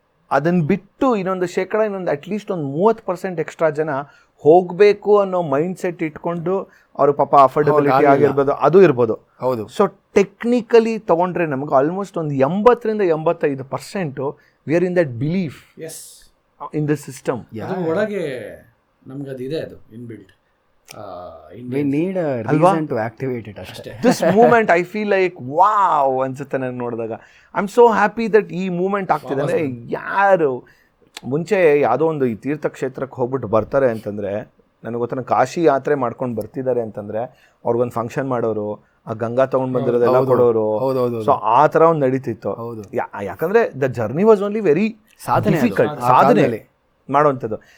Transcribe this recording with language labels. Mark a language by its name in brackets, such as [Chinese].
[Kannada] ಅದನ್ನು ಬಿಟ್ಟು ಇನ್ನೊಂದು ಅಟ್ಲೀಸ್ಟ್ ಒಂದು 30% ಎಕ್ಸ್ಟ್ರಾ ಜನ ಹೋಗಬೇಕು ಅನ್ನೋ ಮೈಂಡ್ ಸೆಟ್ ಇಟ್ಕೊಂಡು ಅವರು ಪಾಪ ಅಫೋರ್ಡಬಿಲಿಟಿ ಆಗಿರ್ಬೋದು, ಅದು ಇರ್ಬೋದು. ಹೌದು. [English] so technically [Kannada] ತೊಗೊಂಡ್ರೆ ನಮಗೆ [English] Almost ಒಂದು 80-85% we are in that belief in the system. [Kannada] ಒಳಗೆ ನಮ್ಗೆ ಅದಿದೆ, ಅದು inbuilt. [English] We need a reason to activate it ಅಷ್ಟೇ. This movement I feel like wow [Kannada] ಅನ್ಸುತ್ತೆ ನನಗೆ ನೋಡಿದಾಗ. [English] I am so happy that ಈ movement ಆಗ್ತಿದೆ. [Kannada] ಅಂದರೆ ಯಾರು ಮುಂಚೆ ಯಾವುದೋ ಒಂದು ಈ ತೀರ್ಥಕ್ಷೇತ್ರಕ್ಕೆ ಹೋಗ್ಬಿಟ್ಟು ಬರ್ತಾರೆ ಅಂತಂದರೆ, ನನಗೆ ಗೊತ್ತಾಗ ಕಾಶಿ ಯಾತ್ರೆ ಮಾಡ್ಕೊಂಡು ಬರ್ತಿದ್ದಾರೆ ಅಂತಂದರೆ ಅವ್ರಿಗೊಂದು ಫಂಕ್ಷನ್ ಮಾಡೋರು, ಆ ಗಂಗಾ ತೊಗೊಂಡು ಬಂದಿರೋದೆಲ್ಲ ಕೊಡೋರು. ಸೊ ಆ ಥರ ಒಂದು ನಡೀತಿತ್ತು. ಯಾಕಂದರೆ [English] the journey was only very [Kannada] ಸಾಧನೆ ಮಾಡೋವಂಥದ್ದು.